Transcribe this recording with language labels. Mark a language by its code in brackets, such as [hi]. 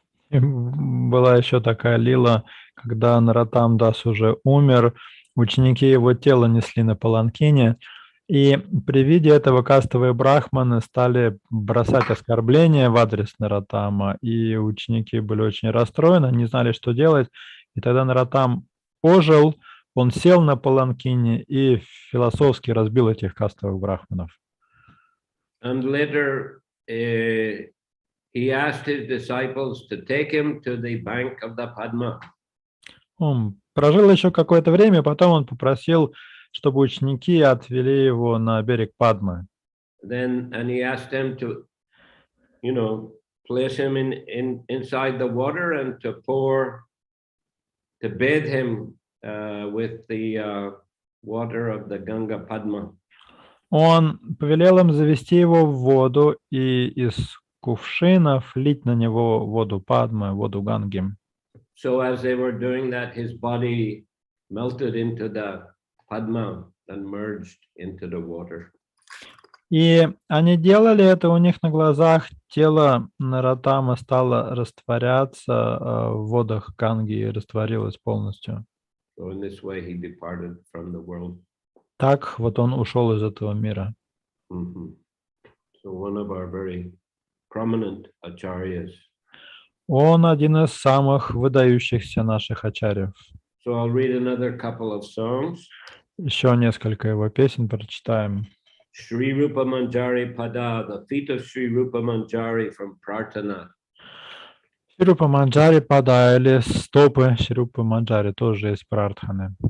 [ru] И была еще такая лила, когда Нароттама Дас уже умер, ученики его тела несли на паланкине, и при виде этого кастовые брахманы стали бросать оскорбления в адрес Нароттама, и ученики были очень расстроены, не знали, что делать, и тогда Нароттам ожил, он сел на паланкине и философски разбил этих кастовых брахманов. [en] And later, he asked his disciples to take him to the bank of the Padma. [ru] Он прожил еще какое-то время, потом он попросил, чтобы ученики отвели его на берег Падмы. [en] And he asked them to, place him inside the water and to bathe him with the water of the Ganga Padma. [ru] Он повелел им завести его в воду и из кувшинов лить на него воду Падмы, воду Ганги. [en] So as they were doing that, his body melted into the Padma and merged into the water. [ru] И они делали это у них на глазах, тело Нароттама стало растворяться в водах Ганги и растворилось полностью. [en] So in this way he departed from the world. [ru] Так вот он ушел из этого мира. Mm-hmm. [en] So one of our very prominent acharyas. [ru] Он один из самых выдающихся наших ачарьев. [en] So I'll read another couple of songs. [ru] Еще несколько его песен прочитаем. [en] Sri Rupa Manjari Pada, the feet of Sri Rupa Manjari from Prarthana. [ru] Шри Рупа Манджари Пада или стопы Шри Рупы Манджари тоже из Прартханы.